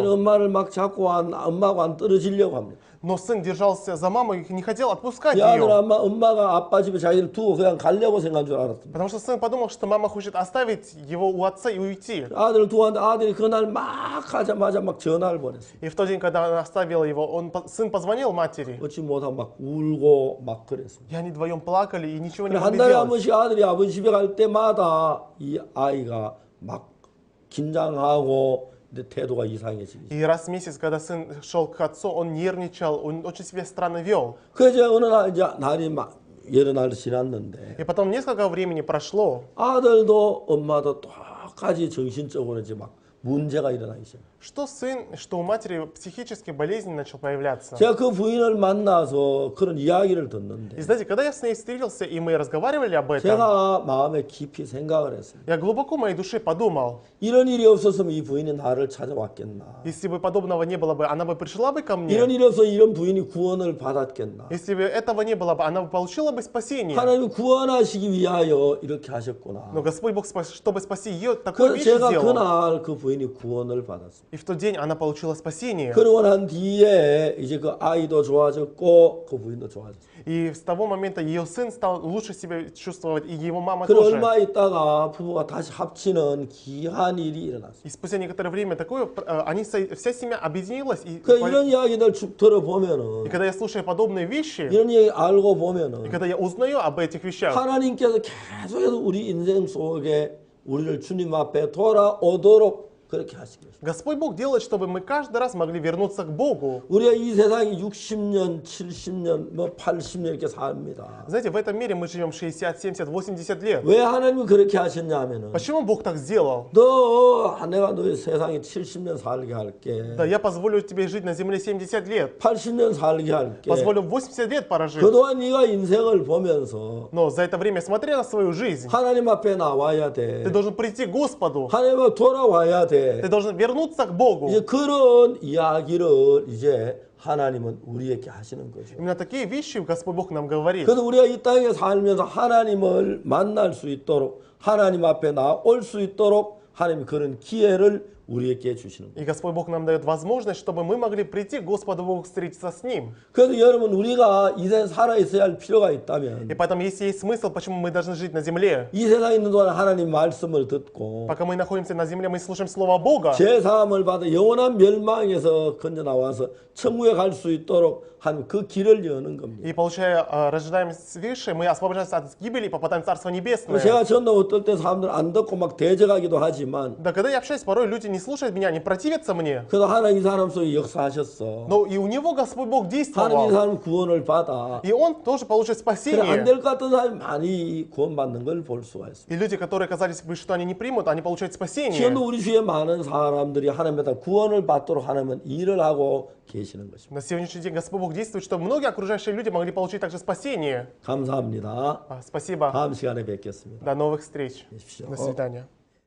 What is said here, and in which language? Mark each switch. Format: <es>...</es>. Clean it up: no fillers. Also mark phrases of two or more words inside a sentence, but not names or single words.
<ru>мужу.</ru> <ko>엄마를 막 잡고 엄마하고 안 떨어지려고 합니다.</ko> <ru>Но сын держался за маму и не хотел отпускать</ru> <ko>이 아들은</ko> <ru>ее.</ru> <ko>엄마가 아빠 집에 자기를 두고 그냥 가려고 생각한 줄 알았습니다.</ko> <ru>Потому что сын подумал, что мама хочет оставить его у отца и уйти.</ru> <ko>아들을 두고 왔는데 아들이 그날 막 가자마자 막 전화를 보냈어요.</ko> <ru>И в тот день, когда она оставила его, сын позвонил матери.</ru> <ko>어찌 못하고 막 울고 막 그랬습니다.</ko> <ru>И они вдвоем плакали и ничего не 한 могли</ru> <ko>달에 한</ko> <ru>делать.</ru> <ko>번씩 아들이 아버지 집에 갈 때마다 이 아이가 막 긴장하고 근데 태도가 이상해지기.</ko> <ru>И раз в месяц, когда сын шел к отцу, он нервничал, он очень себя странно вел.</ru> <ko>그래서 어느 날 이제 날이 막 여러 날 지났는데</ko> <ru>И потом несколько времени прошло,</ru> <ko>아들도 엄마도 똑같이 정신적으로 이제 막 문제가 일어나기 시작해요.</ko> <ru>что сын, что у матери психические болезни начал появляться.</ru> <ko>제가 그 부인을 만나서 그런 이야기를 듣는데</ko> <ru>И знаете, когда я с ней встретился и мы разговаривали об этом,</ru> <ko>제가 마음에 깊이 생각을 했습니다.</ko> <ru>я глубоко в моей душе подумал,</ru> <ko>이런 일이 없었으면 이 부인이 나를 찾아왔겠나?</ko> <ru>если бы подобного не было бы, она бы пришла бы ко мне.</ru> <ko>이런 일이 없어 이런 부인이 구원을 받았겠나?</ko> <ru>Если бы этого не было бы, она бы получила бы спасение.</ru> <ko>하나님이 구원하시기 위하여 이렇게 하셨구나.</ko> <ru>Но Господь Бог, чтобы спасти ее, такую 그 вещь 제가 сделал.</ru> <ko>그날 그 부인이 구원을 받았습니다.</ko> <ru>И в тот день она получила спасение.</ru> <ko>그러고 난 뒤에 이제 그 아이도 좋아졌고 그 부인도 좋아졌어요.</ko> <ru>И с того момента ее сын стал лучше себя чувствовать, и его мама 그리고 тоже.</ru> <ko>얼마 있다가 부부가 다시 합치는 귀한 일이 일어났어요.</ko> <ru>И спустя некоторое время такое, вся семья объединилась. И</ru> <ko>이런 이야기들 쭉 들어보면은</ko> <ru>когда я слушаю подобные вещи,</ru> <ko>이런 얘기 알고 и 보면은</ko> <ru>когда я узнаю об этих вещах,</ru> <ko>하나님께서 계속해서 우리 인생 속에 우리를 주님 앞에 돌아오도록 그렇게 하신 것입니다.</ko> <ru>Господь Бог делает, чтобы мы каждый раз могли вернуться к Богу.</ru> <ko>우리가 이 세상에 60년, 70년, 뭐 80년 이렇게 삽니다.</ko> <ru>Знаете, в этом мире мы живем 60, 70, 80 лет.</ru> <ko>왜 하나님이 그렇게 하셨냐면은</ko> <ru>Почему Бог так сделал?</ru> <ko>내가 너의 세상에 70년 살게 할게.</ko> <ru>Да, я позволю тебе жить на земле 70 лет.</ru> <ko>80년 살게 할게.</ko> <ru>Позволю 80 лет прожить.</ru> <ko>그동안 네가 인생을 보면서</ko> <ru>Но за это время, смотря на свою жизнь,</ru> <ko>하나님 앞에 나와야 돼.</ko> <ru>ты должен прийти к Господу.</ru> <ko>하나님 앞에 돌아와야 돼.</ko> <ru>Ты должен вернуться к Богу.</ru> <ko>이제 그런 이야기를 이제 하나님은 우리에게 하시는 거죠.</ko> <ru>Именно такие вещи Господь Бог нам говорит.</ru> <ko>그래서 우리가 이 땅에 살면서 하나님을 만날 수 있도록 하나님 앞에 나올 수 있도록 하나님이 그런 기회를 우리에게 주시는 거예요.</ko> <ru>И Господь Бог нам дает возможность, чтобы мы могли прийти к Господу Богу, встретиться с Ним.</ru> <ko>그래서 여러분 우리가 이 세상에 살아 있어야 할 필요가 И 있다면</ko> <ru>поэтому, если есть смысл, почему мы должны жить на земле,</ru> <ko>이 세상에 있는 동안 하나님 말씀을 듣고</ko> <ru>пока мы находимся на земле, мы слушаем Слово Бога,</ru> <ko>제사함을 받아 영원한 멸망에서 건져 나와서 천국에 갈 수 있도록 하나님 그 길을 여는 겁니다.</ko> <ru>и получая, рождаем свыше, мы освобождаемся от гибели и попадаем в Царство Небесное.</ru> <ko>제가 전도 어떨 때 사람들 안 듣고 막 대적하기도 하지만</ko> <ru>Да, когда я общаюсь, порой люди не слушают меня, не противятся мне,</ru> <ko>그래도 하나님 이 사람 속에 역사하셨어.</ko> <ru>но и у него Господь Бог</ru> <ko>하나님 이</ko> <ru>действовал,</ru> <ko>사람 구원을 받아.</ko> <ru>и он тоже получит</ru> <ko>그래 안</ko> <ru>спасение.</ru> <ko>될 것 같은 사람이 많이 구원받는 걸 볼 수가 있습니다.</ko> <ru>И люди, которые казались бы, что они не примут, они получают спасение.</ru> <ko>지금도 우리 주위에 많은 사람들이 하나님에다 구원을 받도록 하나님은 일을 하고 계시는 것입니다.</ko> <ru>На сегодняшний день Господь Бог действует, чтобы многие окружающие люди могли получить также спасение.</ru> <ko>감사합니다.</ko> <ru>Спасибо.</ru> <ko>다음 시간에 뵙겠습니다.</ko> <ru>До новых встреч.</ru> <ko>계십시오.</ko> <ru>До свидания.</ru>